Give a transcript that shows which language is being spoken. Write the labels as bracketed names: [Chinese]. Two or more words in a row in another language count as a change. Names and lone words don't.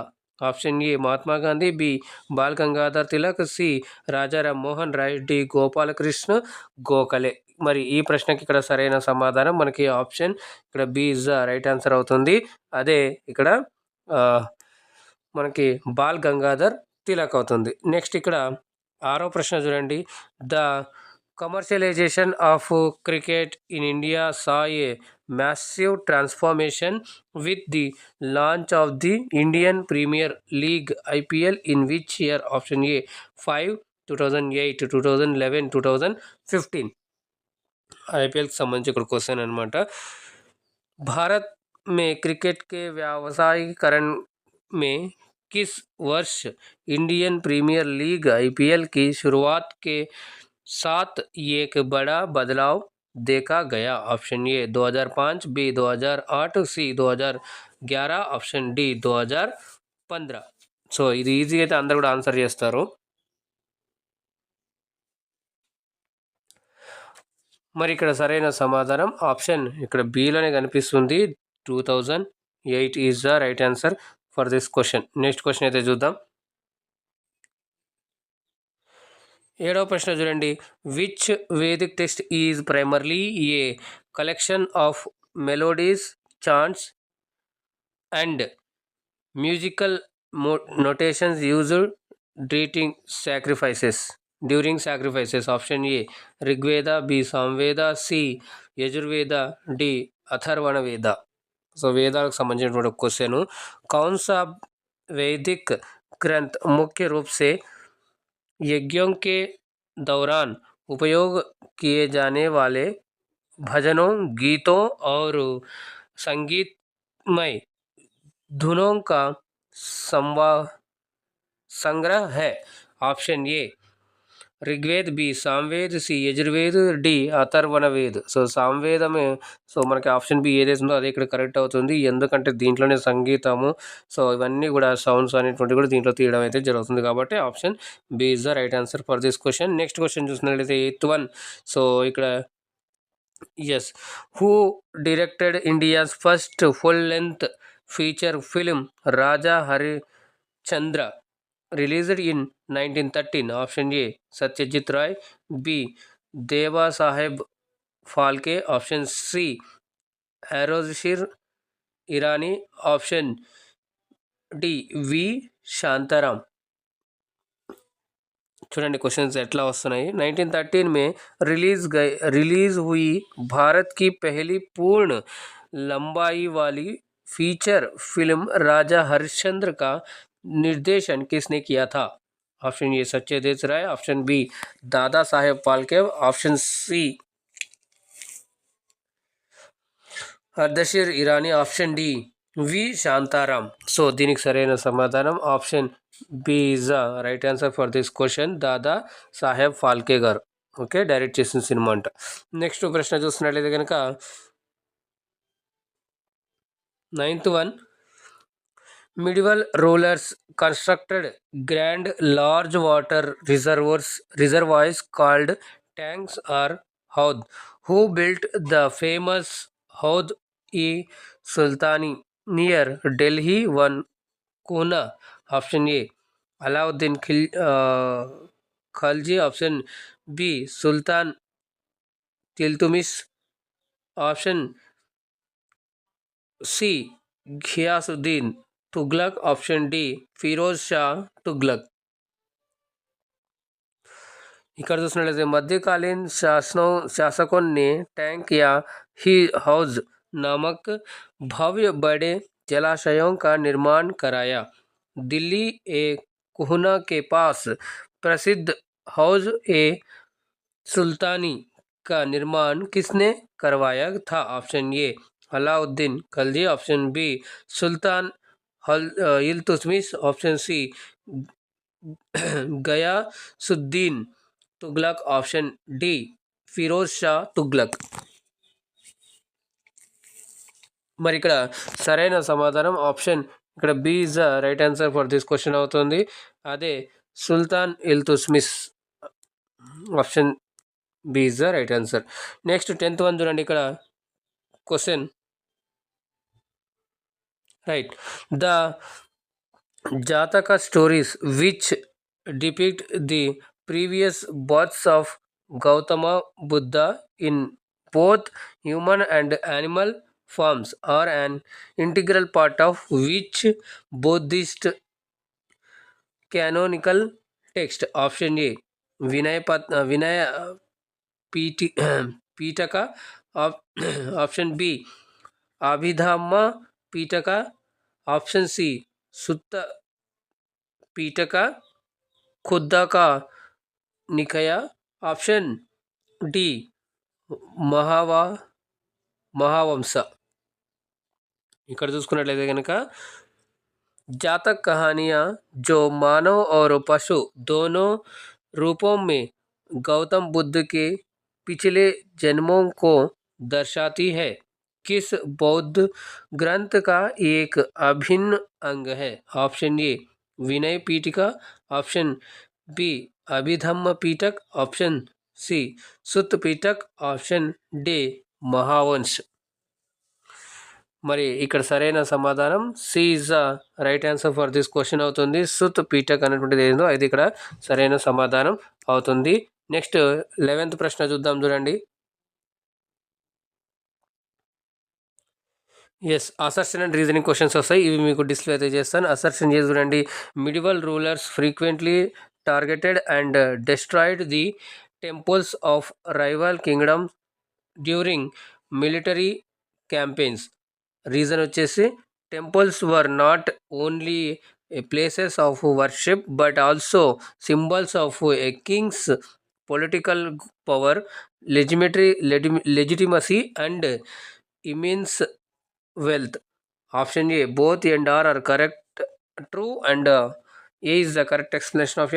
[Hindi] ऑप्शन ए महात्मा गांधी, बी बाल गंगाधर तिलक, सी राजाराम मोहन राय, डी गोपाल कृष्ण गोखले. [Telugu] మరి ఈ ప్రశ్నకి ఇక్కడ సరైన సమాధానం మనకి ఆప్షన్ ఇక్కడ [English] B is the right answer [Telugu] అవుతుంది. అదే ఇక్కడ మనకి బాల్ గంగాధర్ తిలక్ అవుతుంది. నెక్స్ట్ ఇక్కడ 6వ ప్రశ్న చూడండి. [English] The commercialization of cricket in India saw a massive transformation with the launch of the Indian Premier League IPL in which year? Option A 5, 2008, 2011, 2015. [Hindi] IPL की संबंधित क्वेश्चन అనమాట. भारत में क्रिकेट के व्यावसायीकरण में किस वर्ष इंडियन प्रीमियर लीग IPL की शुरुआत के साथ एक बड़ा बदलाव देखा गया? ऑप्शन ए 2005, बी 2008, सी 2011, [Telugu] ఆప్షన్ డి 2015. సో ఇది ఈజీగా అయితే అందరు కూడా ఆన్సర్ చేస్తారు. మరి ఇక్కడ సరైన సమాధానం ఆప్షన్ ఇక్కడ బిలోనే కనిపిస్తుంది, 2008 [English] is the right answer for this question. next question [Telugu] అయితే చూద్దాం. 7వ ప్రశ్న చూడండి. [English] Which Vedic text is primarily a collection of melodies, chants and musical notations used during sacrifices? [Telugu] ఆప్షన్ ఏ ऋग्वेद, बी సామవేద, సి యజుర్వేద, డి అథర్వణ వేద. సో వేదాలకు సంబంధించినటువంటి క్వశ్చన్. [Hindi] कौन सा वैदिक ग्रंथ मुख्य रूप से यज्ञों के दौरान उपयोग किए जाने वाले भजनों, गीतों और संगीतमय धुनों का संग्रह है? ऑप्शन ए ऋग्वेद, बी సామవేద్, సి యజుర్వేద్, డి అథర్వణవేద్. [Telugu] సో సామవేదమే. సో మనకి ఆప్షన్ బి ఏదైతే ఉందో అదే ఇక్కడ కరెక్ట్ అవుతుంది. ఎందుకంటే దీంట్లోనే సంగీతము, సో ఇవన్నీ కూడా సౌండ్స్ అనేటువంటివి కూడా దీంట్లో తీయడం అయితే జరుగుతుంది. కాబట్టి [English] Option B is the right answer for this question. next question [Telugu] చూసినట్లయితే [English] 8th one. సో ఇక్కడ ఎస్, who directed India's first full length feature film Raja Harichandra released in 1913? Option A Satyajit Ray, B Deva Saheb Phalke, option C Arozshir Irani, option D V शांताराम. [Telugu] చూడండి क्वेश्चंस ఎట్లా వస్తున్నాయి. [Hindi] 1913 में रिलीज हुई भारत की पहली पूर्ण लंबाई वाली फीचर फिल्म राजा हरिश्चंद्र का निर्देशन किसने किया था? ऑप्शन ए सत्यदेव राय, ऑप्शन बी दादा साहेब फाल्के, ऑप्शन सी अर्दशीर ईरानी, ऑप्शन डी వి శాంతారాం. [Telugu] సో దీనికి సరైన సమాధానం [English] Option B is the right answer for this question. [Telugu] దాదా సాహెబ్ ఫాల్కే గారు ఓకే డైరెక్ట్ చేసిన సినిమా అంట. నెక్స్ట్ ప్రశ్న చూస్తున్నట్లయితే కనుక [English] 9th one. Medieval rulers constructed grand large water reservoirs called tanks or haud. Who built the famous Haud-e-Sultani near Delhi one Kuna? Option A Alauddin Khalji, option B Sultan Tiltmish, option C Ghiyasuddin तुगलक, option D ఫిరోజ్ షా తుగ్లక్. [Telugu] ఇక్కడ చూసినట్లయితే [Hindi] मध्यकालीन शासकों ने टैंक या ही हौज नामक भव्य बड़े जलाशयों का निर्माण कराया. दिल्ली ए कुहना के पास प्रसिद्ध हौज ए सुल्तानी का निर्माण किसने करवाया था? ऑप्शन ए अलाउद्दीन खलजी, ऑप्शन बी सुल्तान इल्तुतमिश, ऑप्शन सी गयासुद्दीन तुगलक, ऑप्शन डी ఫిరోజ్ షా తుగ్లక్. [Telugu] మరి ఇక్కడ సరైన సమాధానం ఆప్షన్ ఇక్కడ [English] B is the right answer for this question [Telugu] అవుతుంది. అదే సుల్తాన్ ఇల్తుత్మిష్, [English] Option B is the right answer. next 10th one [Telugu] చూడండి. ఇక్కడ [English] question right. The Jataka stories which depict the previous births of Gautama Buddha in both human and animal forms are an integral part of which Buddhist canonical text? Option A Vinaya Pitaka, option B Abhidhamma Pitaka, [Hindi] ऑप्शन सी सुत्त पीटका खुद्दा का निकया, ऑप्शन डी महावंश. [Telugu] ఇక్కడ చూసుకున్నట్లయితే కనుక [Hindi] जातक कहानियाँ जो मानव और पशु दोनों रूपों में गौतम बुद्ध के पिछले जन्मों को दर्शाती है, किस बौद्ध ग्रंथ का एक अभिन्न अंग है? ऑप्शन ए विनय पीठिका, ऑप्शन बी अभिधम्म पीठक, ऑप्शन सी सुत्त पीठक, ऑप्शन डी महावंश. [Telugu] మరి ఇక్కడ సరైన సమాధానం [English] C is the right answer for this question [Telugu] అవుతుంది. సుత్ పీఠక్ అనేటువంటిది ఏందో అది ఇక్కడ సరైన సమాధానం అవుతుంది. నెక్స్ట్ 11th ప్రశ్న చూద్దాం చూడండి. ఎస్, [English] assertion and reasoning questions [Telugu] వస్తాయి. ఇవి మీకు డిస్ప్లే అయితే చేస్తాను. అసర్షన్ చేసి చూడండి. [English] Medieval rulers frequently targeted and destroyed the temples of rival kingdoms during military campaigns. రీజన్ వచ్చేసి temples were not only places of worship but also symbols of a king's political power, legitimacy and immense wealth. Option A both and are correct, true and A is the correct explanation of A.